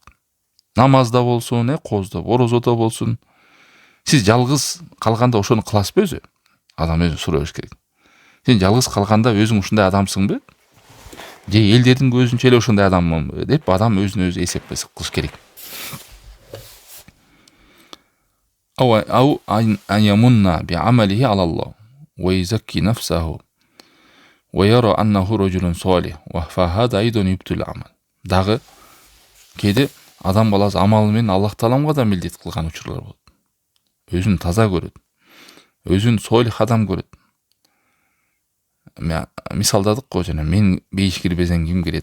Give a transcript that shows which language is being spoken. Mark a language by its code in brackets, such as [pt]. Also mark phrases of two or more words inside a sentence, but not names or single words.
[ky] Намазда болсун, коздо, орозодо болсун. Сиз жалгыз калганда ошону кыласызбы өзү? Адам өзү сураш керек. Сен жалгыз калганда өзүң ушундай адамсыңбы? Же элдердин көзүнчө эле ошондой адаммынбы деп адам өзүнө өзү эсеп кылыш керек. [ar] أو يمن بعمله على الله ويزكي نفسه ويرى أنه رجل صالح وهذا أيضا يبطل العمل. [ky] Дагы кээде адам баласы амалы менен Аллах Тааламга да милдет кылган учурлар болот. Өзүн таза көрөт. Өзүн солих адам көрөт. Мисалдадык го, жана мен бейиш кирбесең ким кирет?